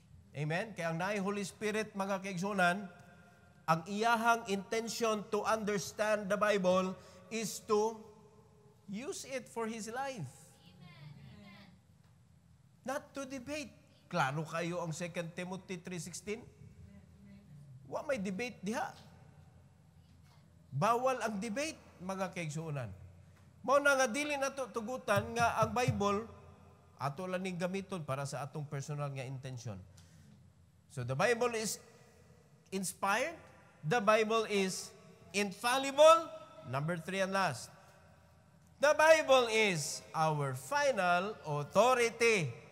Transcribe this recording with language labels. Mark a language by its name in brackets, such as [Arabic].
[English] Amen? [Cebuano] Kaya ang naay Holy Spirit, mga kaigsunan, ang iyahang [English] intention to understand the Bible is to use it for his life. Amen. Not to debate. [Cebuano] Klaro kayo ang 2 Timothy 3:16? Wa may debate diha. Bawal ang debate, mga kaigsunan. Mao na nga dili nato tugutan nga ang Bible ato lang ning gamiton para sa atong personal nga intention. [English] So the Bible is inspired. The Bible is infallible. Number 3 and last. The Bible is our final authority.